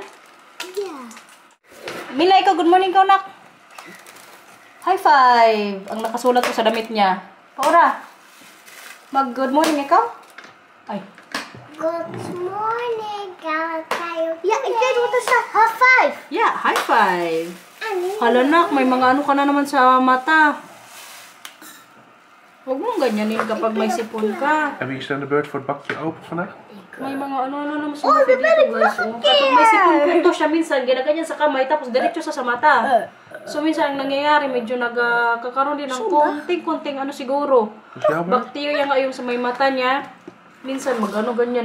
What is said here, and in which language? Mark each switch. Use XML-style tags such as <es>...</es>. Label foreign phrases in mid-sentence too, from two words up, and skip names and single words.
<tl>Yeah. Mila, ikaw,</tl> <en>good morning</en> <tl>ka, nak.</tl> <en>High five!</en> <tl>Ang nakasulat ko sa damit niya. Paura, mag-</tl> <en>good morning</en> <tl>ikaw? Ay.</tl> <en>Good morning, tayo.</en> <tl>Yeah, ikaw ito sa</tl> <en>high five. Yeah, high five.</en> <tl>Ano? Hala, nak, may mga ano ka na naman sa mata. Huwag mong ganyanin kapag may sipon ka.</tl> <nl>Heb je de beurt voor het bakje open vandaag?</nl> <tl>May mga ano naman sa mata dito, guys. Oh. Kapag may sipon-punto siya minsan, ginaganyan sa kamay, tapos diretso sa mata. So minsan, ang nangyayari, medyo nagkakaroon din ng konting-konting ano siguro. Bacteria nga yung sa may mata niya. Minsan, mag-ano ganyan, no?</tl>